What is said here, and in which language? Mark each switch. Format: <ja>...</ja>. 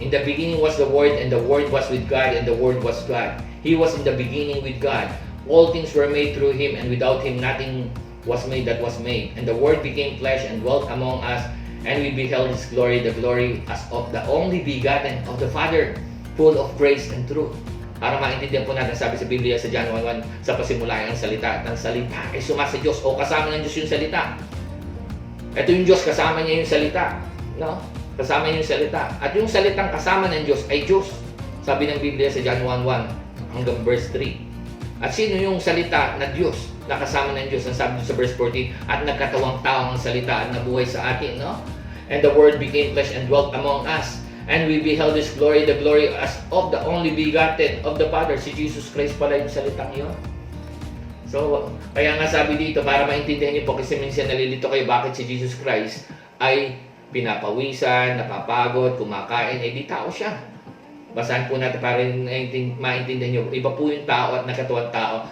<en>In the beginning was the Word, and the Word was with God, and the Word was God. He was in the beginning with God. All things were made through Him, and without Him nothing was made that was made. And the Word became flesh and dwelt among us, and we beheld His glory, the glory as of the only begotten of the Father, full of grace and truth.</en> <tl>Para maintindihan po natin, sabi sa Biblia sa John 1:1, sa pasimula ang salita, at ang salita ay sumasa Diyos o kasama ng Diyos yung salita. Ito yung Diyos, kasama niya yung salita. No? Kasama niya yung salita. At yung salitang kasama ng Diyos ay Diyos. Sabi ng Biblia sa John 1:1 hanggang verse 3. At sino yung salita na Diyos, na kasama ng Diyos? Ang sabi sa verse 14, at nagkatawang tao ang salita at nabuhay sa atin. No?</tl> <en>And the Word became flesh and dwelt among us. And we beheld His glory, the glory as of the only begotten of the Father.</en> <tl>Si Jesus Christ pala yung salitang yun. So, kaya nga sabi dito, para maintindihan niyo po, kasi minsan nalilito kayo bakit si Jesus Christ ay pinapawisan, napapagod, kumakain, di tao siya. Basahan po natin para maintindihan niyo. Iba po yung tao at nakatuwang tao.</tl>